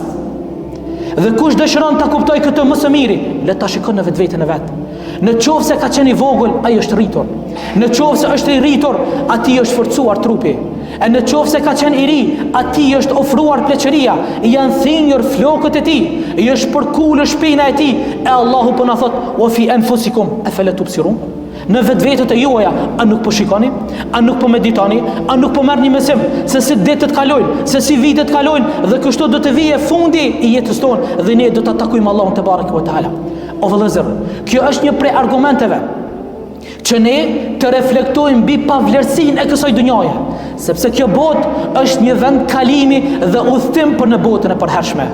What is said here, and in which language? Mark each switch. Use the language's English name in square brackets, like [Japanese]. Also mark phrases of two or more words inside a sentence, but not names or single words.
[Albanian] Dhe kush dëshiron ta kuptoj këtë më së miri, le ta shikon në vetveten e vet. Në qoftë se ka qenë i vogël, ai është rritur. Në qoftë se është i rritur, atij është forcuar trupi. E në qoftë se ka qenë i ri, atij është ofruar pleqëria, janë thinjur flokët e tij, i është përkulur shpina e tij, e Allahu po na thot: [Arabic] "وفي أنفسكم أفلا تبصرون?" [Albanian] Në vetvetet e juaja, a nuk po shikoni? A nuk po meditoni? A nuk po merrni mësim se si ditët kalojnë, se si vitet kalojnë dhe kështu do të vijë fundi i jetës tonë dhe ne do ta takojmë Allahun [Arabic] تبارك وتعالى. [Albanian] O vëllezër, kjo është një prej argumenteve që ne të reflektojmë mbi pavlerësinë e kësaj dhunjaje, sepse kjo botë është një vend kalimi dhe udhtim për në botën e përhershme.